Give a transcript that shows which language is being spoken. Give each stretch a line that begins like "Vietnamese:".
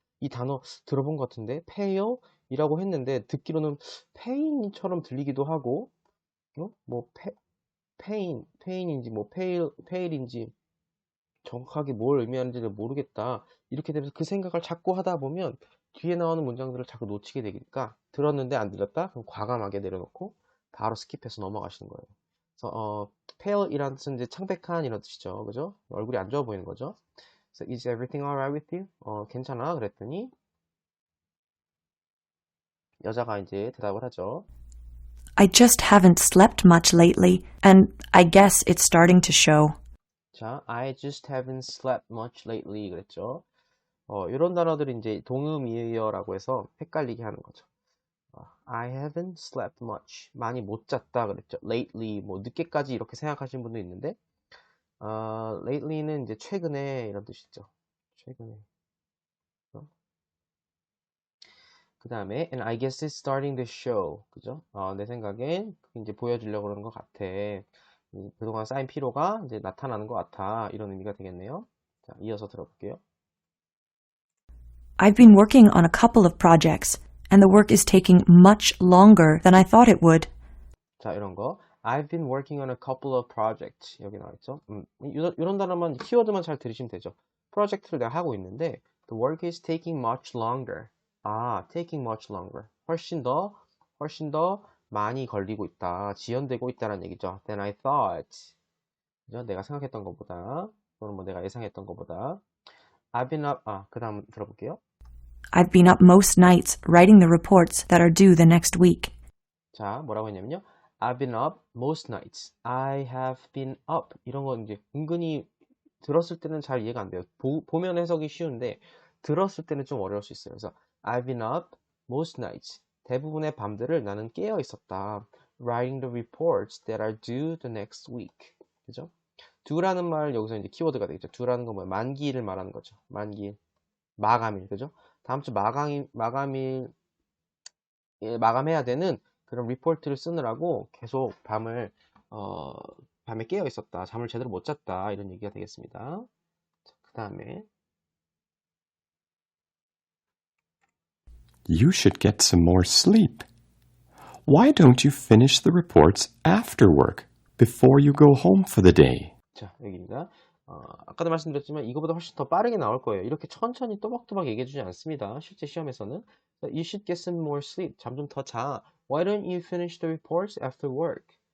Korean: 이 단어 들어본 것 같은데 pale 이라고 했는데 듣기로는 pain처럼 들리기도 하고 뭐 pain인지 뭐 pale인지 정확하게 뭘 의미하는지를 모르겠다. 이렇게 되면서 그 생각을 자꾸 하다 보면 뒤에 나오는 문장들을 자꾸 놓치게 되니까 들었는데 안 들었다? 그럼 과감하게 내려놓고 바로 스킵해서 넘어가시는 거예요. 그래서 pale이라는 뜻은 이제 창백한 이런 뜻이죠. 그죠? 얼굴이 안 좋아 보이는 거죠.
English: 그래서 is everything alright with you?
Korean: 괜찮아? 그랬더니 여자가 이제 대답을 하죠.
English: I just haven't slept much lately, and I guess it's starting to show. 자, I just haven't slept much lately 그랬죠.
Korean: 이런 단어들이 이제 동음이어라고 해서 헷갈리게 하는 거죠.
English: I haven't slept much.
Korean: 많이 못 잤다 그랬죠. Lately, 뭐 늦게까지 이렇게 생각하시는 분도 있는데, lately는 이제 최근에 이런 뜻이죠. 최근에. 그 다음에,
English: and I guess it's starting to show.
Korean: 그죠? 내 생각엔 이제 보여주려고 그러는 것 같아. 그동안 쌓인 피로가 이제 나타나는 것 같아. 이런 의미가 되겠네요. 자, 이어서 들어볼게요.
English: I've been working on a couple of projects, and the work is taking much longer than I thought it would.
Korean: 자, 이런 거.
English: I've been working on a couple of projects.
Korean: 여기 나와있죠. 이런 단어만, 키워드만 잘 들으시면 되죠. 프로젝트를 내가 하고 있는데,
English: the work is taking much longer. taking much longer.
Korean: 훨씬 더 많이 걸리고 있다. 지연되고 있다는 얘기죠.
English: than I thought. 그죠?
Korean: 내가 생각했던 것보다, 또는 뭐 내가 예상했던 것보다.
English: I've been up,
Korean: 그 다음 들어볼게요.
English: I've been up most nights writing the reports that are due the next week. 자,
Korean: 뭐라고 했냐면요.
English: I've been up most nights. I have been up.
Korean: 이런 건 이제 은근히 들었을 때는 잘 이해가 안 돼요. 보면 해석이 쉬운데 들었을 때는 좀 어려울 수 있어요.
English: 그래서 I've been up most nights.
Korean: 대부분의 밤들을 나는 깨어 있었다.
English: Writing the reports that are due the next week.
Korean: 그죠? due라는 말 여기서 이제 키워드가 되겠죠. due라는 건 뭐예요? 만기일을 말하는 거죠. 만기일, 마감일, 그죠? 다음 주 마감해야 되는 그런 리포트를 쓰느라고 계속 밤에 깨어 있었다. 잠을 제대로 못 잤다. 이런 얘기가 되겠습니다. 그 다음에
English: You should get some more sleep. Why don't you finish the reports after work before you go home for the day?
Korean: 자, 여기입니다. 아까도 말씀드렸지만 이거보다 훨씬 더 빠르게 나올 거예요. 이렇게 천천히 또박또박 얘기해주지 않습니다. 실제 시험에서는
English: You should get some more sleep.
Korean: 잠 좀 더 자.
English: Why don't you finish the reports after work?